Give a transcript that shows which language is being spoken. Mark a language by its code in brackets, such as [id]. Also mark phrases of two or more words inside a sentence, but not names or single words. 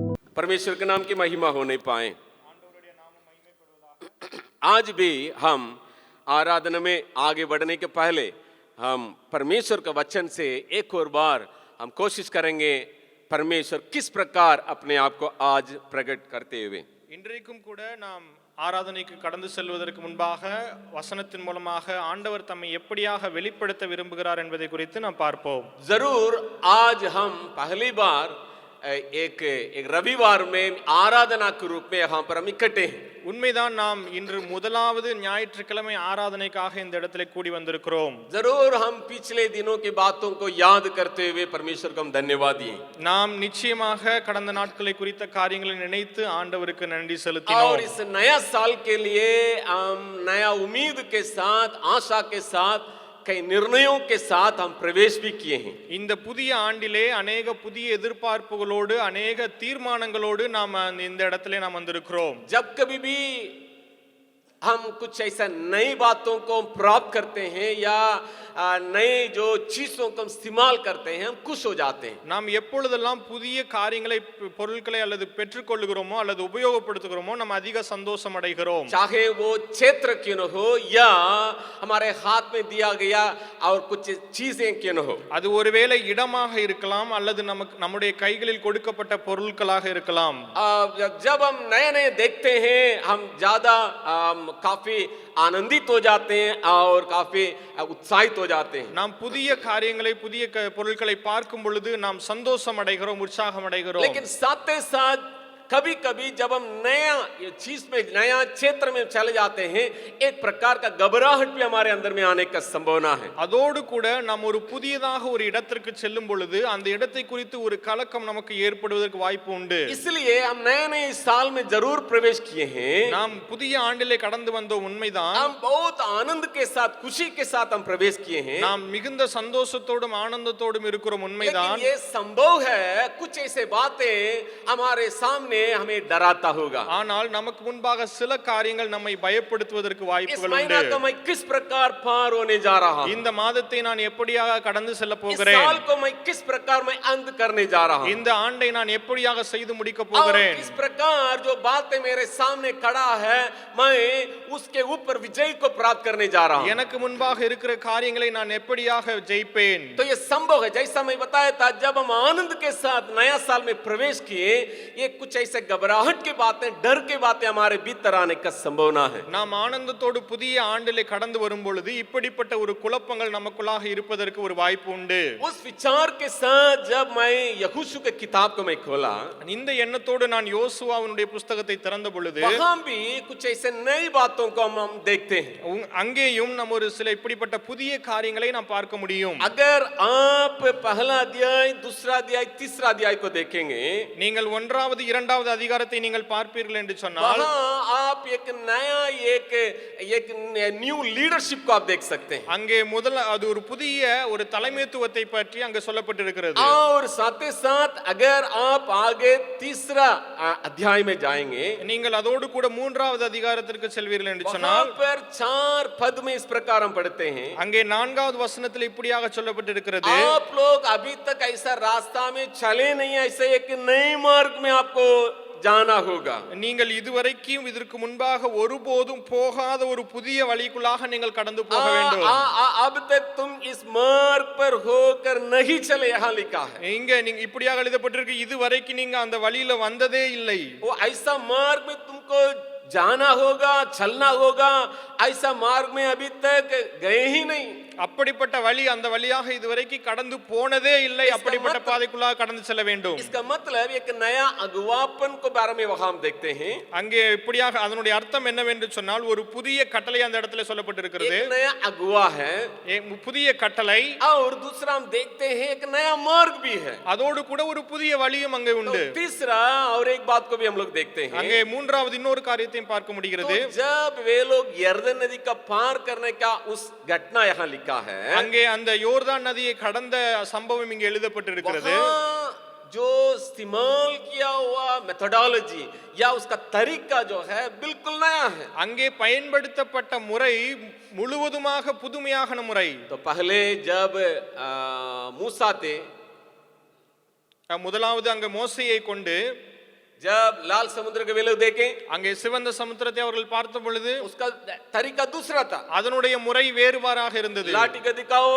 [hi] परमेश्वर के नाम की महिमा होने पाए। आज भी हम आराधना में आगे बढ़ने के पहले हम परमेश्वर के वचन से एक और बार हम कोशिश करेंगे परमेश्वर किस प्रकार अपने आप को आज प्रकट करते हुए। [ta] இன்றைக்கும் கூட நாம் ஆராதனைக்கு கடந்து செல்வதற்கு முன்பாக வசனத்தின் மூலமாக ஆண்டவர் தம்மை எப்படியாக வெளிப்படுத்த விரும்புகிறார் என்பதை குறித்து நாம் பார்ப்போம். [hi] जरूर आज हम पहली बार एक रविवार में आराधना के रूप में यहाँ पर हम इकट्ठे हैं। [ta] உண்மைதான், நாம் இன்று முதலாவது ஞாயிற்றுக்கிழமை ஆராதனைக்காக இந்த இடத்துல கூடி வந்திருக்கிறோம். [hi] जरूर हम पिछले दिनों की बातों को याद करते हुए परमेश्वर को हम धन्यवाद दिए। [ta] நாம் நிச்சயமாக கடந்த நாட்களை குறித்த காரியங்களை நினைத்து ஆண்டவருக்கு நன்றி செலுத்தினோம். [hi] और इस नया साल के लिए हम नया उम्मीद के साथ, आशा के साथ, कई निर्णयों के साथ हम प्रवेश भी किए हैं। [ta] இந்த புதிய ஆண்டிலே अनेक புதிய எதிர்பார்ப்புகளோடு अनेक தீர்மானங்களோடு நாம் இந்த இடத்திலே நாம் வந்திருக்கிறோம். [hi] जब कभी भी हम कुछ ऐसा नई बातों को प्राप्त करते हैं या नए जो चीजों को इस्तेमाल करते हैं हम खुश हो जाते हैं। [ta] நாம் எப்பொழுதெல்லாம் புதிய காரியங்களை பொருட்களை அல்லது பெற்றுக்கொள்கிறோமோ அல்லது உபயோகப்படுத்துகிறோமோ நாம் அதிக சந்தோஷம் அடைகிறோம். [hi] चाहे वो क्षेत्र क्यों न हो या हमारे हाथ में दिया गया और कुछ चीजें क्यों न हो, [ta] அது ஒருவேளை இடமாக இருக்கலாம் அல்லது நமக்கு நம்முடைய கைகளில் கொடுக்கப்பட்ட பொருட்களாக இருக்கலாம். [hi] जब हम नए नए देखते हैं हम ज्यादा काफी आनंदित हो जाते हैं और काफी उत्साहित हो जाते हैं. [ta] நாம் புதிய காரியங்களை புதிய பொருட்களை பார்க்கும் பொழுது நாம் சந்தோஷம் அடைகிறோம், உற்சாகம் अடைகிறோம். [hi] लेकिन साथ ही साथ कभी कभी जब हम नया चीज में, नया क्षेत्र में चले जाते हैं एक प्रकार का घबराहट भी हमारे अंदर में आने का संभावना है. [ta] அதோடு கூட நாம் ஒரு புதியதாக ஒரு இடத்திற்கு செல்லும் பொழுது அந்த இடத்தை குறித்து ஒரு கலக்கம் நமக்கு ஏற்படுவதற்கு வாய்ப்பு உண்டு. [hi] इसलिए हम नए नए साल में जरूर प्रवेश किए हैं. [ta] நாம் புதிய ஆண்டிலே கடந்து வந்தோம், உண்மைதான். [hi] हम बहुत आनंद के साथ, खुशी के साथ हम प्रवेश किए हैं. [ta] நாம் மிகுந்த சந்தோஷத்தோடும் ஆனந்தத்தோடும் இருக்கிறோம், உண்மைதான். [hi] लेकिन ये संभव है कुछ ऐसे बातें हमारे सामने हमें डराता होगा. [ta] ஆனால் நமக்கு முன்பாக சில காரியங்கள் நம்மை பயப்படுத்துவதற்கு [hi] इस [ta] வாய்ப்புகள் [hi] महीना [ta] உண்டு. [hi] को मैं किस प्रकार पार होने जा रहा हूं, [ta] இந்த மாதத்தை நான் எப்படியாக கடந்து செல்ல [hi] इस [ta] போகிறேன், [hi] साल को मैं किस प्रकार मैं अंत करने जा रहा हूं, [ta] இந்த ஆண்டை நான் எப்படியாக செய்து முடிக்க [hi] और [ta] போகிறேன், [hi] किस प्रकार जो बातें मेरे सामने खड़ा है मैं उसके ऊपर विजय को प्राप्त करने जा रहा हूं. [ta] எனக்கு முன்பாக இருக்கிற காரியங்களை நான் எப்படியாக ஜெயிப்பேன். [hi] तो ये संभव है. जैसा मैं बताया था, जब हम आनंद के साथ नया साल में प्रवेश किए ये कुछ ऐसे घबराहट की बातें, डर की बातें हमारे भीतर आने का संभावना है. [ta] நாம் ஆனந்தத்தோடு புதிய ஆண்டிலே கடந்து வரும் பொழுது இப்படிப்பட்ட ஒரு குழப்பங்கள் நமக்குள்ளாக இருப்பதற்கு ஒரு வாய்ப்பு உண்டு. [hi] उस विचार के साथ जब मैं यहोशू के किताब को मैं खोला, [ta] இந்த எண்ணத்தோடு நான் யோசுவாவினுடைய புத்தகத்தை திறந்த பொழுது [hi] वहां भी कुछ ऐसे नई बातों को हम देखते हैं. [ta] அங்கேயும் நம்ம ஒரு சில இப்படிப்பட்ட புதிய காரியங்களை நாம் பார்க்க முடியும். [hi] अगर आप पहला अध्याय, दूसरा अध्याय, तीसरा अध्याय को देखेंगे, [ta] நீங்கள் ஒன்றாவது இரண்டாவது அதிகாரத்தை நீங்கள் பார்ப்பீர்கள் என்று சொன்னால் [hi] वहां आप एक नया एक [en] new leadership [hi] को आप देख सकते हैं. [ta] அங்கே முதல்ல அது ஒரு புதிய ஒரு தலைமைத்துவத்தை பற்றி அங்கே சொல்லப்பட்டிருக்கிறது. [hi] और साथ ही साथ अगर आप आगे तीसरा अध्याय में जाएंगे, [ta] நீங்கள் அதோடு கூட மூன்றாவது அதிகாரத்திற்கு செல்வீர்கள் என்று [hi] वहां [ta] சொன்னால் [hi] पर 4 पद में इस प्रकार हम पढ़ते हैं. [ta] அங்கே நான்காவது வசனத்தில் இப்படியாக சொல்லப்பட்டிருக்கிறது, [hi] आप लोग अभी तक ऐसा रास्ता में चले नहीं, ऐसे एक नए मार्ग में आपको जाना होगा. [ta] நீங்கள் இதுவரைக்கும் இதற்கு முன்பாக ஒருபோதும் போகாத ஒரு புதிய வழிக்குள்ளாக நீங்கள் கடந்து போக வேண்டும். [hi] अब तक तुम इस मार्ग पर होकर नहीं चले, यहाँ लिखा है. [ta] இங்க நீங்க இப்படியாக எழுதப்பட்டிருக்கு, இதுவரைக்கும் நீங்க அந்த வழியில வந்ததே இல்லை. [hi] वो ऐसा मार्ग में तुमको जाना होगा, चलना होगा, ऐसा मार्ग में अभी तक गए ही नहीं. [ta] அப்படிப்பட்ட வழி, அந்த வழியாக இதுவரைக்கும் கடந்து போனதே இல்லை. அப்படிப்பட்ட பாதைக்குள்ளாக கடந்து செல்ல வேண்டும். [hi] इसका मतलब एक नया अगुवापन को बारे में वहां हम देखते हैं. [ta] அங்கே இப்படியாக அதனுடைய அர்த்தம் என்னவென்று சொன்னால் ஒரு புதிய கட்டளை அந்த இடத்துல சொல்லப்பட்டிருக்கிறது. [hi] एक नया अगुवा है, [ta] புதிய கட்டளை. [hi] और दूसरा हम देखते हैं एक नया मार्ग भी है. [ta] அதோடு கூட ஒரு புதிய வழியும் அங்கே உண்டு. [hi] तीसरा और एक बात को भी हम लोग देखते हैं. [ta] அங்கே மூன்றாவது இன்னொரு காரியத்தையும் பார்க்க முடிகிறது. [hi] जब वे लोग यर्दन नदी का पार करने का उस घटना यहाँ लिखा है, [ta] அங்கே அந்த யோர்தான் நதியை கடந்த சம்பவம் இங்கே எழுதப்பட்டிருக்கிறது. [hi] जो इस्तेमाल किया हुआ मेथोडोलॉजी या उसका तरीका जो है बिल्कुल नया है. [ta] அங்கே பயன்படுத்தப்பட்ட முறை முழுவதுமாக புதுமையான முறை. [hi] तो पहले जब मूसा थे, [ta] முதலாவது அங்க மோசேயை கொண்டு [hi] जब लाल समुद्र के वे लोग देखें [ta] அங்கே சிவந்த சமுத்திரத்தை அவர்கள் பார்த்த பொழுது [hi] उसका तरीका दूसरा था। [ta] அதனுடைய முறை வேறுபாறாக இருந்தது. [hi] लाठी को दिखाओ,